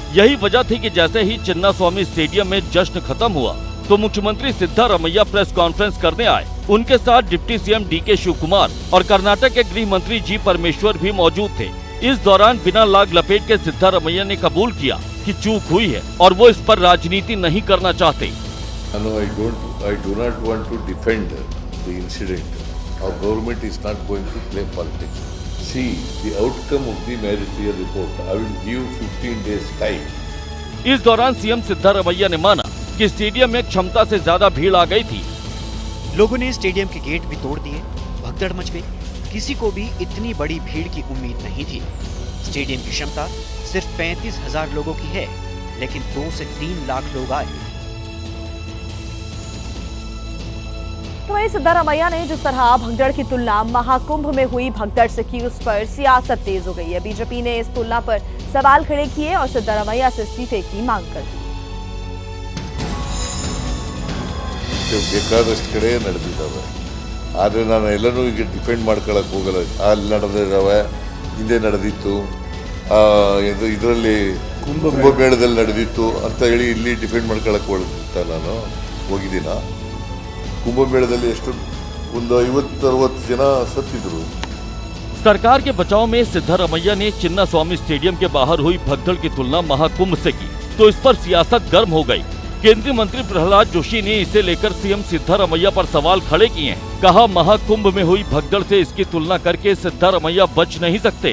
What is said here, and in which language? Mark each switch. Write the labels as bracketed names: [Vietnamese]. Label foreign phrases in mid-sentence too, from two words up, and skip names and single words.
[Hindi] यही वजह थी कि जैसे ही चिन्नास्वामी स्टेडियम में जश्न खत्म हुआ तो मुख्यमंत्री सिद्धारमैया [English] press conference [Hindi] करने आए। उनके साथ [English] deputy CM [Hindi] डीके शिवकुमार और कर्नाटक के गृह मंत्री जी परमेश्वर भी मौजूद थे। इस दौरान बिना लाग लपेट के सिद्धारमैया ने कबूल किया कि चूक हुई है और वो इस पर राजनीति नहीं करना चाहते। [English] I do not want to defend the incident. Our government is not going to play politics. See, the outcome of the magisterial report, I will give 15 days time. [Hindi] इस दौरान सीएम सिद्धारमैया ने माना कि स्टेडियम में क्षमता से ज्यादा भीड़ आ गई थी। लोगों ने स्टेडियम के गेट भी तोड़ दिए, भगदड़ मच गई। किसी को भी इतनी बड़ी भीड़ की उम्मीद नहीं थी। स्टेडियम की क्षमता सिर्फ 35,000 लोगों की है, लेकिन 2 से 3 लाख लोग आए। तो वहीं सिद्धारमैया ने जिस तरह भगदड़ की तुलना महाकुंभ में हुई भगदड़ से की, उस पर सियासत तेज हो गई है। बीजेपी ने इस तुलना पर सवाल खड़े किए और सिद्धारमैया से इस्तीफे की मांग कर दी। [Kannada] ಬೇಕಾದಷ್ಟು ಕಡೆ ನಡೆದಿದ್ದಾವೆ, ಆದರೆ ನಾನು ಎಲ್ಲನೂ ಈಗ ಡಿಫೆಂಡ್ ಮಾಡ್ಕೊಳ್ಳೋಕೆ ಹೋಗಲ್ಲ. ಅಲ್ಲಿ ನಡೆದಿದ್ದಾವೆ, ಹಿಂದೆ ನಡೆದಿತ್ತು, ಇದರಲ್ಲಿ ಕುಂಭಮೇಳದಲ್ಲಿ ನಡೆದಿತ್ತು ಅಂತ ಹೇಳಿ ಇಲ್ಲಿ ಡಿಫೆಂಡ್ ಮಾಡ್ಕೊಳ್ಳೋಕೆ ಹೋಗ್ತಾ ನಾನು ಹೋಗಿದ್ದೀನ. ಕುಂಭಮೇಳದಲ್ಲಿ ಎಷ್ಟು ಒಂದು 50-60 ಜನ ಸತ್ತಿದ್ರು. [Hindi] सरकार के बचाव में सिद्धारमैया ने चिन्ना स्वामी स्टेडियम के बाहर हुई भगदड़ की तुलना महाकुंभ से की, तो इस पर सियासत गर्म हो गई। केंद्रीय मंत्री प्रहलाद जोशी ने इसे लेकर सीएम सिद्धारमैया पर सवाल खड़े किए हैं। कहा, महाकुंभ में हुई भगदड़ से इसकी तुलना करके सिद्धारमैया बच नहीं सकते।